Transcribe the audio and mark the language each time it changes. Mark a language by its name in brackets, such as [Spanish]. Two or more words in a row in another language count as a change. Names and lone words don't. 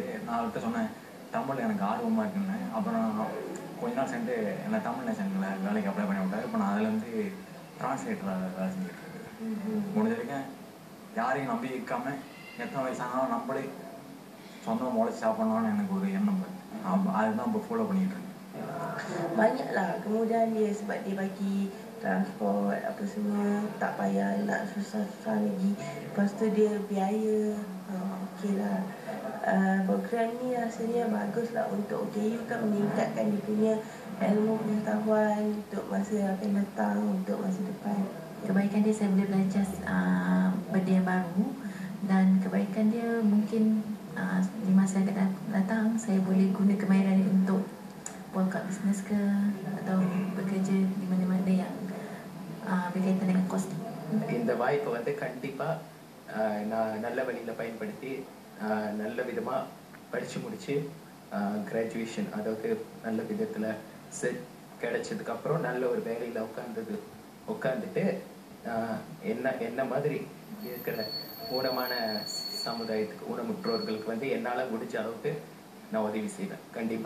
[Tamil] நான் அவர்கிட்ட சொன்னேன் தமிழ் எனக்கு ஆர்வமாக இருக்குன்னு. அப்புறம் கொஞ்ச நாள் சென்று என்னை தமிழ் நேஷனில் வேலைக்கு அப்ளை பண்ணி விட்டார். இப்போ நான் அதில் டிரான்ஸ்லேட்டராக வேலை செஞ்சுட்டு இருக்கேன். முடிஞ்ச வரைக்கும் யாரையும் நம்பி இருக்காமல் எத்தனை வயசானாலும் நம்மளே சொந்தம் முளைச்சி சாப்பிடணும்னு எனக்கு ஒரு எண்ணம். அதுதான் இப்போ ஃபாலோ பண்ணிட்டு இருக்கேன். [Malay] Banyaklah, kemudian dia sebab dia bagi transport apa semua, tak payah nak susah-susah lagi. Lepas tu dia biaya, okeylah. Program ni rasanya baguslah untuk OKU kan, meningkatkan dia punya ilmu pengetahuan untuk masa yang akan datang, untuk masa depan. Kebaikan dia saya boleh belajar benda yang baru, dan kebaikan dia mungkin di masa yang akan datang saya boleh guna kemahiran ini untuk buka bisnes ke atau bekerja di mana-mana yang berkaitan dengan kos. [Tamil] இந்த வாய்ப்பை கண்டிப்பாக நான் நல்ல வழியில் பயன்படுத்தி நல்ல விதமாக படித்து முடித்து கிராஜுவேஷன், அதாவது நல்ல விதத்தில் கிடைச்சதுக்கப்புறம் நல்ல ஒரு வேலையில் உட்காந்துட்டு என்ன மாதிரி இருக்கிற ஊனமான சமுதாயத்துக்கு, ஊனமுற்றோர்களுக்கு என்னால் முடிஞ்ச அளவுக்கு நான் உதவி செய்வேன் கண்டிப்பா.